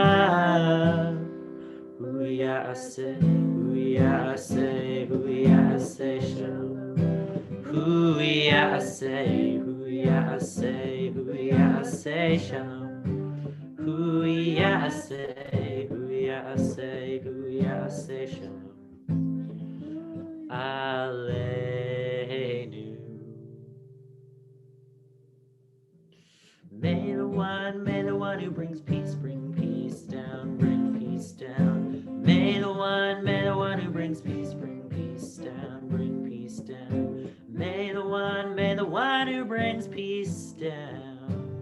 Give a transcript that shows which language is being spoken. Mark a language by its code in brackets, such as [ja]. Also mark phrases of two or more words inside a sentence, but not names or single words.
[he] הוא יעשה שלום. הוא יעשה שלום. הוא יעשה שלום. Aleinu. [en] May the one who brings peace bring peace down, bring peace down. May the one who brings peace bring peace down, bring peace down. May the one who brings peace down.